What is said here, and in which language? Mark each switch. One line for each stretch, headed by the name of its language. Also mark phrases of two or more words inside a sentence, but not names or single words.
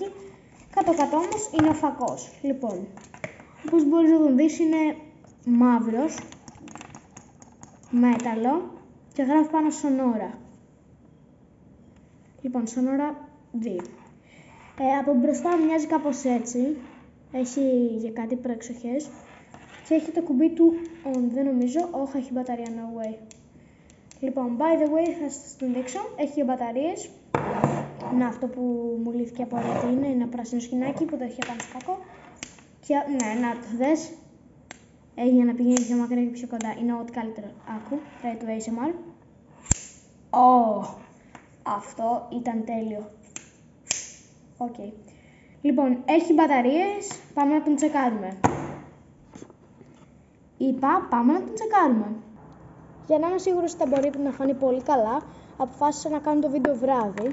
Greek: Κάτω-κάτω όμως είναι ο φακός. Λοιπόν, όπως μπορείς να τον δεις, είναι μαύρος, μέταλλο και γράφει πάνω Sonora. Λοιπόν, Sonora 2. Από μπροστά μοιάζει κάπως έτσι. Έχει για κάτι προεξοχές. Και έχει το κουμπί του on, δεν νομίζω. Όχι, έχει μπαταρία,
English: no way. Λοιπόν, by the way,
Greek: θα σας την δείξω. Έχει μπαταρίες. Να, αυτό που μου λύθηκε από ό,τι είναι ένα πράσινο σκηνάκι που το έχει πάνω στο φακό. Και ναι, να το δες. Έχει να πηγαίνει πιο μακριά και πιο κοντά. Είναι ό,τι καλύτερο. Άκου,
English: try to ASMR.
Greek: Αυτό ήταν τέλειο. Οκ. Λοιπόν, έχει μπαταρίες. Πάμε να τον τσεκάρουμε. Πάμε να τον τσεκάρουμε. Για να είμαι σίγουρος ότι θα μπορεί να φανεί πολύ καλά, αποφάσισα να κάνω το βίντεο βράδυ.